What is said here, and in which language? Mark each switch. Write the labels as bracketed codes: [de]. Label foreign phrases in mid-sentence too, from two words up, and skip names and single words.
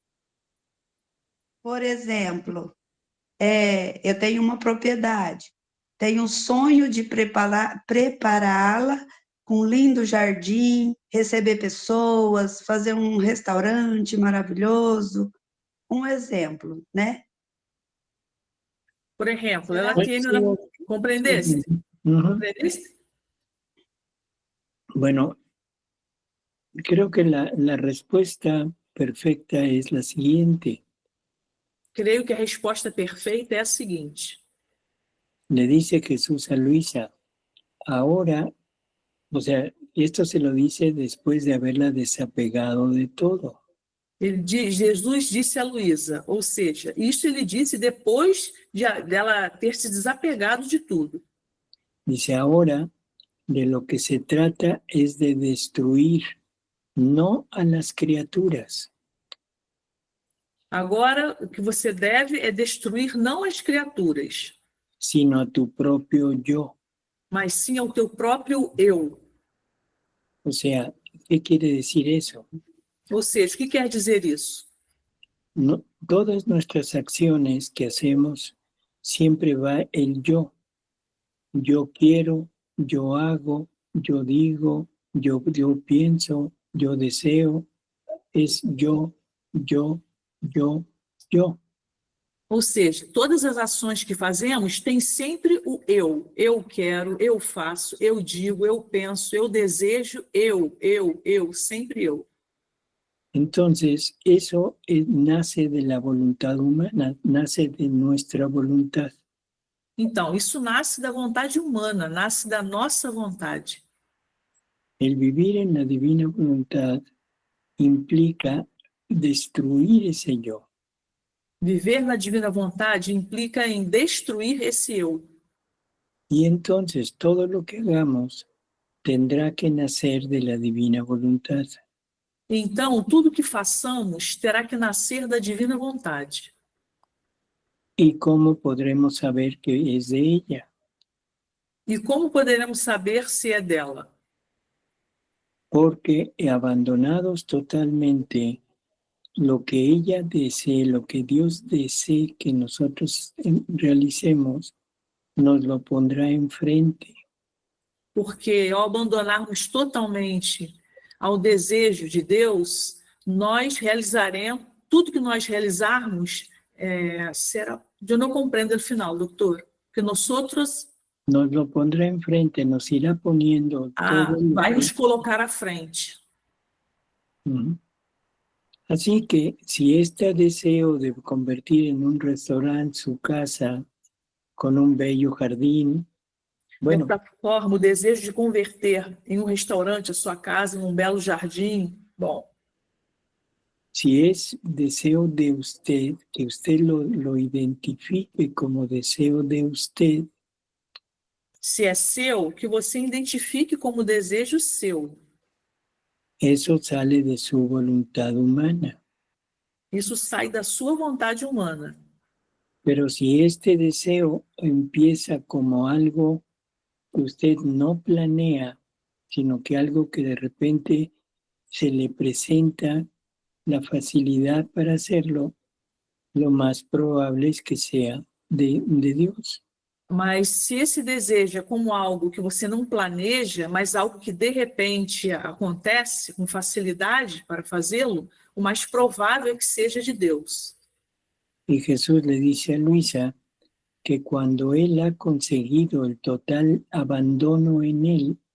[pt] Por exemplo, eu tenho uma propriedade, tenho um sonho de prepará-la com um lindo jardim, receber pessoas, fazer um restaurante maravilhoso. Um exemplo, né? Por exemplo, ela tem... [es] ¿Comprendeste? ¿Comprendeste? Bueno, creo que la respuesta perfecta es la siguiente. [pt] Creio que a resposta perfeita é a seguinte. [es] Le dice Jesús a Luisa, ahora, o sea, esto se lo dice después de haberla desapegado de todo. [pt] Jesus disse a Luísa, ou seja, isso ele disse depois dela ter se desapegado de tudo. [es] Dice, ahora, de lo que se trata es de destruir, no a las criaturas. [pt] Agora, o que você deve é destruir não as criaturas, [es] sino a tu propio yo. [pt] Mas sim ao teu próprio eu. [es] O sea, ¿qué quiere decir eso? [pt] Ou seja, o que quer dizer isso? [es] No, todas nuestras acciones que hacemos, siempre va el yo. Yo quiero, yo hago, yo digo, yo pienso, yo deseo, es yo, yo, yo, yo. [pt] Ou seja, todas as ações que fazemos têm sempre o eu. Eu quero, eu faço, eu digo, eu penso, eu desejo, eu, sempre eu. [es] Entonces, eso nace de la voluntad humana, nace de nuestra voluntad. [pt] Então, isso nasce da vontade humana, nasce da nossa vontade. [es] El vivir en la divina voluntad implica destruir ese yo. [pt] Viver na divina vontade implica em destruir esse eu. [es] Y entonces todo lo que hagamos tendrá que nacer de la divina voluntad. [pt] Então, tudo que façamos terá que nascer da divina vontade. [es] ¿Y cómo podremos saber que es de ella? [pt] E como poderemos saber se é dela? [es] Porque abandonados totalmente, lo que ella desee, lo que Dios desee que nosotros realicemos, nos lo pondrá enfrente. [pt] Porque ao abandonarmos totalmente ao desejo de Deus, nós realizaremos, tudo que nós realizarmos será... Eu não compreendo o final, doutor. Que nós outros... [es] Nos lo pondrá enfrente, nos irá poniendo todo. [pt] Vai nos colocar à frente. [es] Así que si este deseo de convertir en un restaurante su casa con un bello jardín, bueno, [pt] Dessa forma, o desejo de converter em um restaurante a sua casa, em um belo jardim, bom. [es] si es deseo de usted, que usted lo identifique como deseo de usted. [pt] Se é seu, que você identifique como desejo seu. [es] Eso sale de su voluntad humana. [pt] Isso sai da sua vontade humana. [es] Pero si este deseo empieza como algo que usted no planea, sino que algo que de repente se le presenta la facilidad para hacerlo, lo más probable es que sea de Dios. [pt] Mas se esse desejo é como algo que você não planeja, mas algo que de repente acontece com facilidade para fazê-lo, o mais provável é que seja de Deus. [es] Y Jesús le dice a Luisa que cuando él ha conseguido el total abandono en él,